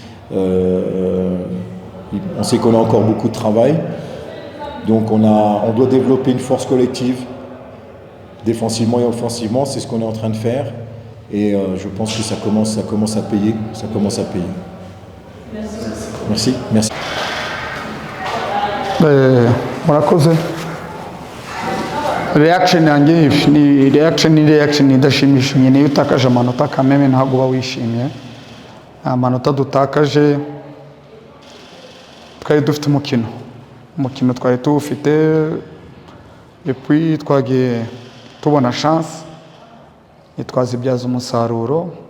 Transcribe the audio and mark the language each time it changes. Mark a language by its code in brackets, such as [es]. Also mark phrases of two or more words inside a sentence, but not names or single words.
[fr] On sait qu'on a encore beaucoup de travail. Donc on doit développer une force collective, défensivement et offensivement. C'est ce qu'on est en train de faire. Et je pense que ça commence à payer. Ça commence à payer. Merci. Merci. [rw] Murakoze. Reaction yanjye ni reaction idashimishije. Niyo utakaje amanota kameme ntabwo uba wishimye. Amanota dutakaje twari dufite umukino twari tuwufite depuis twagiye tubona chance twazibyaza umusaruro.